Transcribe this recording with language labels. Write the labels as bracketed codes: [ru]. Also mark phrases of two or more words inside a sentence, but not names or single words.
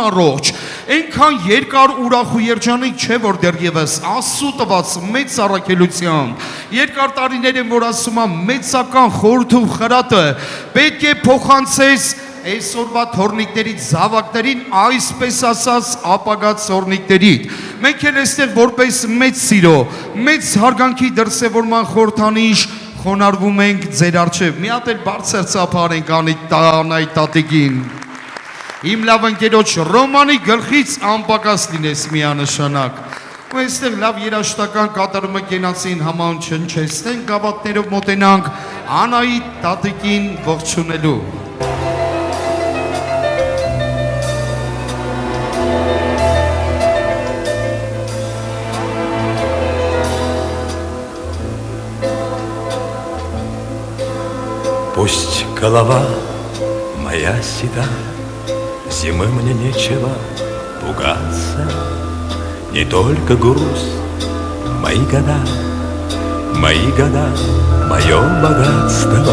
[hy] առողջ, այնքան երկար ուրախ ու երջանիկ չէ որ դեռևս Աստծո տված մեծ առաքելությամբ, երկար տարիներ են որ ասում եմ մեծական խորհուրդ ու խրատը պետք է փոխանցես այսօրվա թորնիկներից զավակներին այսպես ասած ապագա թորնիկներից մենք էլ այստեղ որպես մեծ սիրո մեծ հարգանքի դրսևորման խորհրդանիշ խոնարհվում ենք ձեր առջև մի հատ էլ բարձր ծափարենք Անայի տատիկին իմ լավ ընկերոջ Ռոմանի գլխից անպակաս լինես միանշանակ ու այստեղ լավ երաժշտական կատարումը կենացին համան չնչեցնենք գավաթներով մոտենանք Անայի տատիկին ողջունելու [ru] Пусть голова моя седа, зимы мне нечего пугаться, не только грусть, мои года, мое богатство.